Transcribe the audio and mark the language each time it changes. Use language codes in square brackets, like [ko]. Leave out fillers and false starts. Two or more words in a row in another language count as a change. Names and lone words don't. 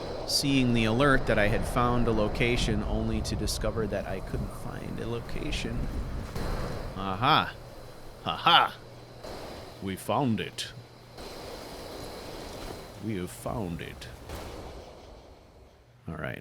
[en] seeing the alert that I had found a location only to discover that I couldn't find a location. Aha! Ha-ha! We found it. We have found it. Alright.